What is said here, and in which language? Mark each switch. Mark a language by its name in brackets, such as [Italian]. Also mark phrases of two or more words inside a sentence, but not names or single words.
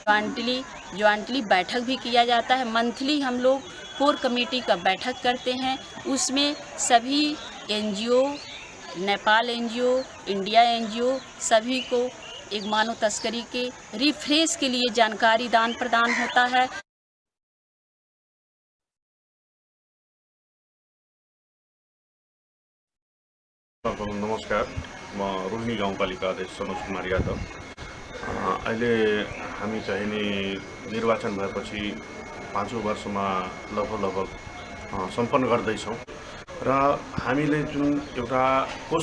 [Hindi] जॉइंटली बैठक भी किया जाता है। मंथली हम लोग [English] core committee [Hindi] का बैठक करते हैं। उसमें सभी NGO, नेपाल NGO, इंडिया NGO सभी को एक मानव तस्करी के रिफ्रेश के लिए जानकारी दान प्रदान होता है। [Nepali] नमस्कार, म रोहिणी गाउँपालिका अध्यक्ष सनोज कुमार यादव। अहिले हामी चाहिँ नि निर्वाचन भएपछि 5औं वर्षमा लगभग सम्पन्न गर्दैछौँ र हामीले जुन एउटा कोष